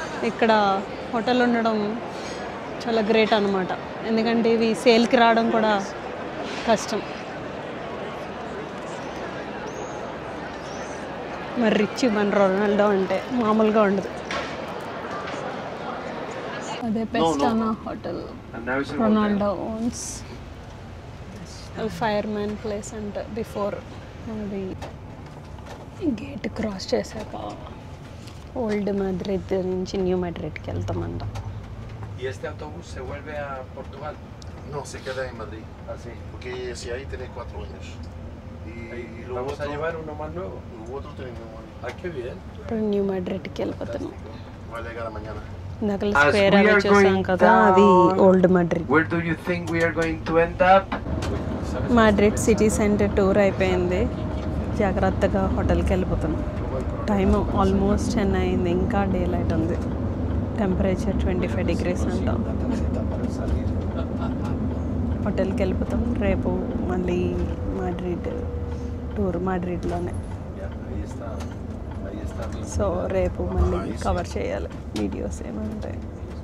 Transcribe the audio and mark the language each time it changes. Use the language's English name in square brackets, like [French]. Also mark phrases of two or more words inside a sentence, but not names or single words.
[Telugu] ఇక్కడ హోటల్ ఉండడం చాలా గ్రేట్ అనమాట. ఎందుకంటే ఇవి సేల్కి రావడం కూడా కష్టం. మరి రిచ్ మన రొనాల్డో అంటే మామూలుగా ఉండదు. అదే పెస్టానా హోటల్ [English] And now it's a Ronaldo owns. fire man place అంటే బిఫోర్ అది gate cross చేశాక ఓల్డ్ మాడ్రిడ్ నుంచి న్యూ మాడ్రిడ్కి వెళ్తామంట. [Spanish] ¿Y este autobús se vuelve a Portugal? No, se queda en Madrid. Así. Porque si ahí tiene 4 años. Y lo Vamos a otro, llevar uno más nuevo. lo otro tenemos un año. Ah, qué bien. [Telugu] ఇప్పుడు న్యూ మాడ్రిడ్కి వెళ్ళిపోతాను. [Spanish] Va a llegar mañana. [Telugu] ఇందాక [English] As [Telugu] స్క్వేర్ [English] we [Telugu] అవి [English] are [Telugu] చూసాం [English] going [Telugu] కదా, అది [English] down- [Telugu] ఓల్డ్ మాడ్రిడ్. [English] Where do you think we are going to end up? [Telugu] మాడ్రిడ్ [English] city center tour [Telugu] అయిపోయింది. జాగ్రత్తగా హోటల్కి వెళ్ళిపోతాను. [English] time almost [Telugu] 10 అయింది, ఇంకా [English] day light [Telugu] ఉంది. టెంపరేచర్ 25 degrees అంట. హోటల్కి వెళ్ళిపోతాం. రేపు మళ్ళీ మాడ్రిడ్ టూర్ మాడ్రిడ్లోనే. [Spanish] Ahí está. Ahí está. [Telugu] సో రేపు మళ్ళీ కవర్ చేయాలి వీడియోస్ ఏమంటాయి.